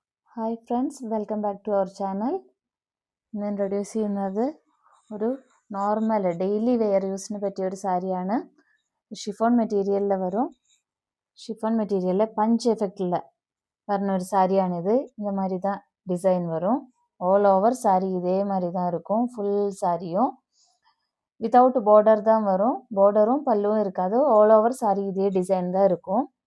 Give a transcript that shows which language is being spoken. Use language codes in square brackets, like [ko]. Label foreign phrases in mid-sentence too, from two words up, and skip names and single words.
[en] Hi friends, welcome back to our channel. [ml] ഇന്ന് ഇൻട്രൊഡ്യൂസ് ചെയ്യുന്നത് ഒരു [en] normal daily wear use [ml] പറ്റിയ ഒരു സാരിയാണ്. [en] chiffon material [ml] വരും. [en] chiffon material punch effect [ta] வர்ற ஒரு சாரியானிது. இந்த மாதிரி தான் டிசைன் வரும். [en] all over saree [ta] இதே மாதிரி தான் இருக்கும். [en] full saree without border [ta] தான் வரும். பார்டரும் பல்லுவும் இருக்காது. [en] all over saree [ta] இதே டிசைன் தான் இருக்கும்.